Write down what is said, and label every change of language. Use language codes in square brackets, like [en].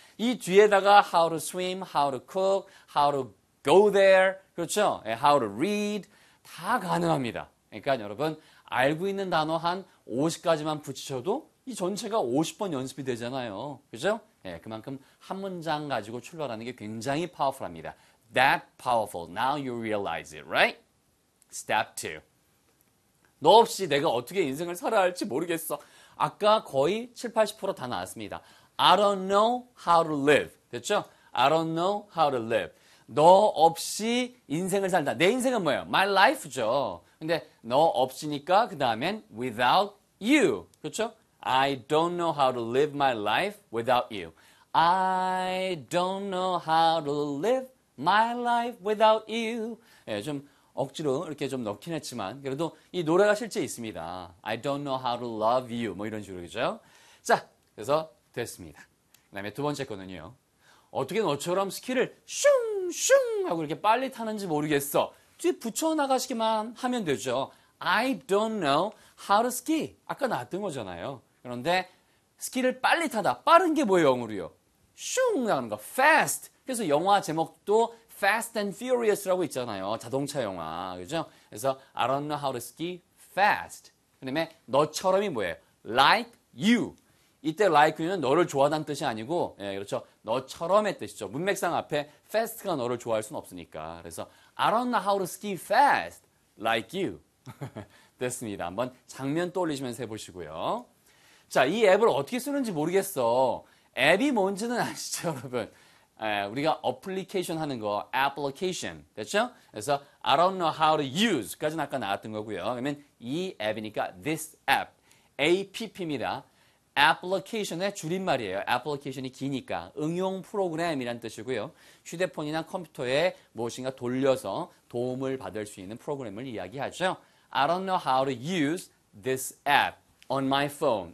[ko] 이 뒤에다가 [en] how to swim, how to cook, how to go there. [ko] 그렇죠? [en] How to read. [ko] 다 가능합니다. 그러니까 여러분 알고 있는 단어 한 50가지만 붙이셔도 이 전체가 50번 연습이 되잖아요. 그죠? 예, 그만큼 한 문장 가지고 출발하는 게 굉장히 파워풀합니다. [en] That powerful. Now you realize it, right? Step 2. [ko] 너 없이 내가 어떻게 인생을 살아야 할지 모르겠어. 아까 거의 70, 80% 다 나왔습니다. [en] I don't know how to live. [ko] 됐죠? [en] I don't know how to live. [ko] 너 없이 인생을 살다. 내 인생은 뭐예요? [en] My life [ko] 죠. 근데 너 없으니까 그 다음엔 [en] without you. [ko] 그렇죠? [en] I don't know how to live my life without you. I don't know how to live my life without you. [ko] 예, 좀 억지로 이렇게 좀 넣긴 했지만 그래도 이 노래가 실제 있습니다. [en] I don't know how to love you. [ko] 뭐 이런 식으로 그죠? 자, 그래서 됐습니다. 그 다음에 두 번째 거는요. 어떻게 너처럼 스키를 슝슝 하고 이렇게 빨리 타는지 모르겠어. 뒤에 붙여나가시기만 하면 되죠. [en] I don't know how to ski. [ko] 아까 나왔던 거잖아요. 그런데 스키를 빨리 타다. 빠른 게 뭐예요, 영어로요? 슝 나가는 거. Fast. 그래서 영화 제목도 Fast and Furious라고 있잖아요. 자동차 영화. 그죠? 그래서 [en] I don't know how to ski fast. [ko] 그 다음에 너처럼이 뭐예요? [en] Like you. [ko] 이때 like you는 너를 좋아하다는 뜻이 아니고 예, 그렇죠. 너처럼의 뜻이죠. 문맥상 앞에 fast가 너를 좋아할 순 없으니까. 그래서 [en] I don't know how to ski fast like you. [ko] 됐습니다. 한번 장면 떠올리시면서 해보시고요. 자, 이 앱을 어떻게 쓰는지 모르겠어. 앱이 뭔지는 아시죠, 여러분? 에, 우리가 어플리케이션 하는 거, application, 됐죠? 그래서 [en] I don't know how to use [ko] 까지는 아까 나왔던 거고요. 그러면 이 앱이니까 [en] this app, [ko] app입니다. application의 줄임말이에요. application이 기니까 응용 프로그램이란 뜻이고요. 휴대폰이나 컴퓨터에 무엇인가 돌려서 도움을 받을 수 있는 프로그램을 이야기하죠. [en] I don't know how to use this app on my phone.